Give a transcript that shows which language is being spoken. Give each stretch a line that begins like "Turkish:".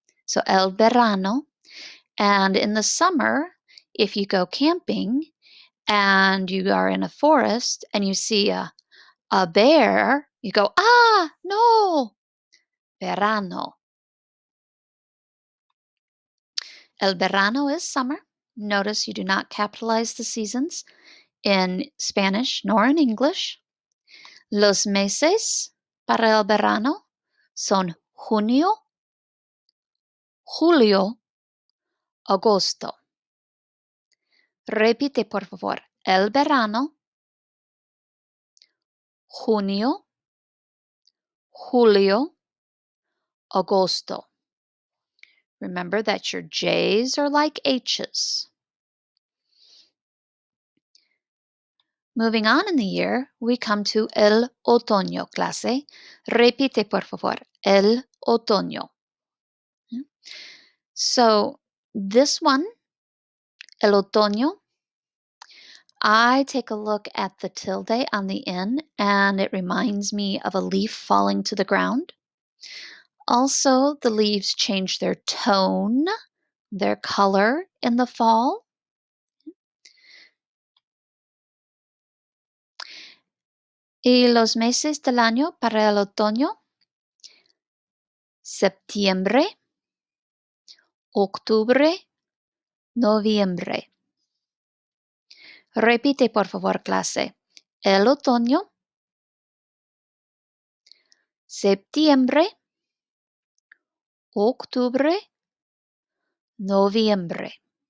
English: So
Spanish: el verano.
English: And in the summer, if you go camping and you are in a forest and you see a bear, you go, ah, no, verano.
Spanish: El verano
English: is summer. Notice you do not capitalize the seasons in Spanish nor in English.
Spanish: Los meses para el verano son junio, julio, agosto. Repite, por favor. El verano, junio, julio, agosto.
English: Remember that your J's are like H's. Moving on in the year, we come to
Spanish: el otoño, clase. Repite, por favor. El otoño.
English: So this one,
Spanish: el otoño,
English: I take a look at the tilde on the end, and it reminds me of a leaf falling to the ground. Also, the leaves change their tone, their color in the fall.
Spanish: Y los meses del año para el otoño: septiembre, octubre, noviembre. Repite, por favor, clase. El otoño, septiembre, octubre, noviembre.